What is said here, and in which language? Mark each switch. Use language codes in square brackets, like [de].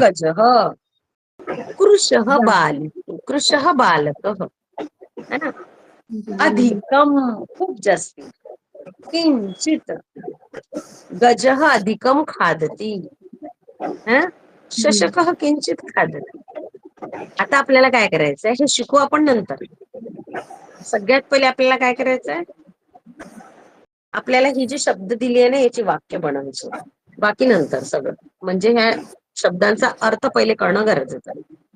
[sa] गज, कृशः बाल, कृशः बालकः, [hi] है ना? [mr] अधिकम खूप जास्ती. [sa] किंचित गजः अधिकम खादती, [hi] है ना? [sa] शशकः किंचित खादती. [mr] आता आपल्याला काय करायचंय हे शिकू आपण नंतर. सगळ्यात पहिले आपल्याला काय करायचंय? आपल्याला ही जी शब्द दिली आहे ना याची वाक्य बनवायची. बाकी नंतर सगळं. म्हणजे ह्या शब्दांचा अर्थ पहिले कळणं गरजेचं आहे.